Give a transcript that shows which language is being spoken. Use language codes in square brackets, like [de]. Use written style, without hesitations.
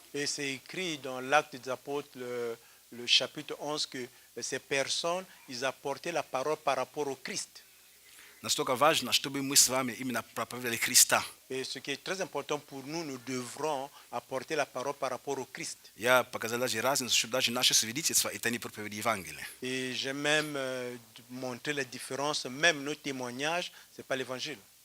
[fr] Et c'est écrit dans l'Acte des Apôtres, le chapitre 11, que ces personnes, ils apportaient la parole par rapport au Christ. [ru] Настолько важно, чтобы мы с вами именно проповедовали Христа. [fr] Et ce qui est très important pour nous, nous devrons apporter la parole par rapport au Christ. [ru] Я показал даже разницу, что даже наши свидетельства – это не проповедь Евангелия. [fr] Et j'ai même montré la différence, même nos témoignages, ce n'est pas l'évangile.